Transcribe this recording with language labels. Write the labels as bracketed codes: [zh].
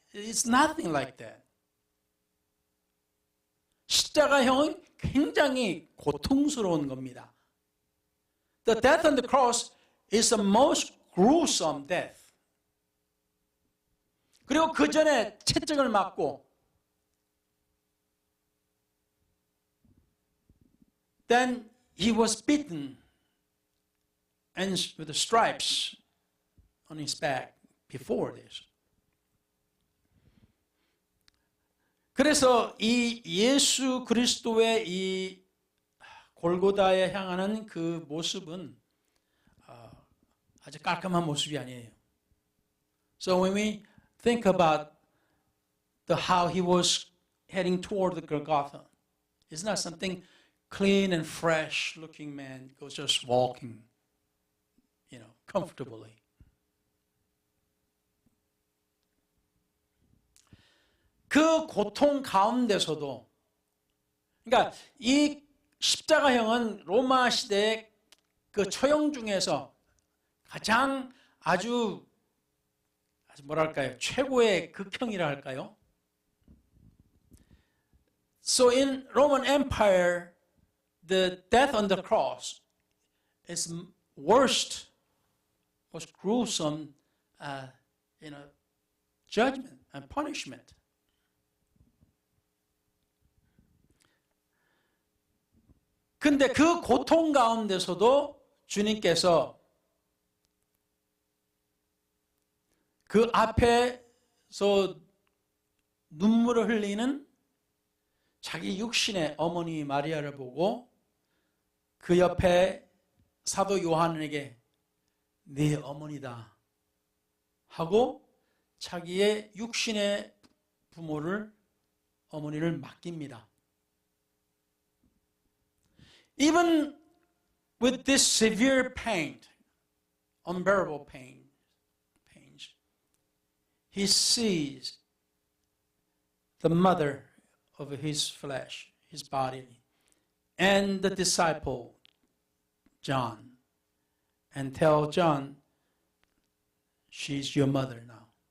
[en] It's nothing like that. [ko] 십자가형은 굉장히 고통스러운 겁니다. [en] The death on the cross is the most gruesome death. [ko] 그리고 그 전에 채찍을 맞고 [en] then he was beaten and with the stripes on his back before this. [ko] 그래서 이 예수 그리스도의 이 골고다에 향하는 그 모습은 아주 깔끔한 모습이 아니에요. [en] So when we think about how he was heading toward the Golgotha, it's not something clean and fresh looking man who was just walking, comfortably. [ko] 그 고통 가운데서도, 그러니까 이 십자가형은 로마 시대의 그 처형 중에서 가장 아주 뭐랄까요, 최고의 극형이라 할까요? [en] So in Roman Empire, the death on the cross is worst, most gruesome, judgment and punishment. [ko] 근데 그 고통 가운데서도 주님께서 그 앞에서 눈물을 흘리는 자기 육신의 어머니 마리아를 보고 그 옆에 사도 요한에게 네 어머니다 하고 자기의 육신의 부모를, 어머니를 맡깁니다. [en] Even with this severe pain, unbearable pains, he sees the mother of his flesh, his body, and the disciple, John, and tell John, she's your mother now.